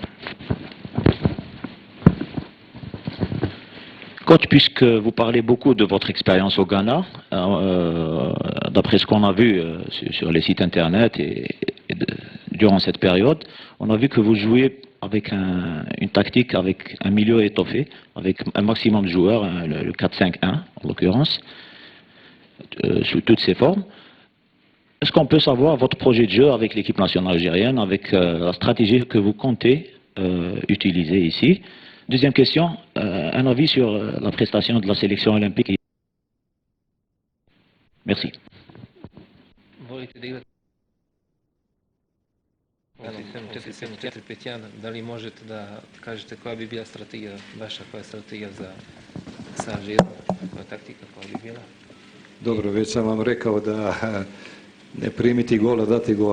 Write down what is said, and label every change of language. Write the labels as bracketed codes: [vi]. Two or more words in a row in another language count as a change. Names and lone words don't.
[fr] Coach, puisque vous parlez beaucoup de votre expérience au Ghana, d'après ce qu'on a vu sur les sites internet et durant cette période, on a vu que vous jouez avec une tactique, avec un milieu étoffé, avec un maximum de joueurs, le 4-5-1 en l'occurrence, sous toutes ses formes. Est-ce qu'on peut savoir votre projet de jeu avec l'équipe nationale algérienne, avec la stratégie que vous comptez utiliser ici? Deuxième question, un avis sur la prestation de la sélection olympique. Merci. [sr] Da li možete da kažete koja bi bila strategija, vaša koja je strategija sa Alžirom, koja taktika koja bi bila? Dobro, već sam vam rekao da ne primiti gol, a dati gol.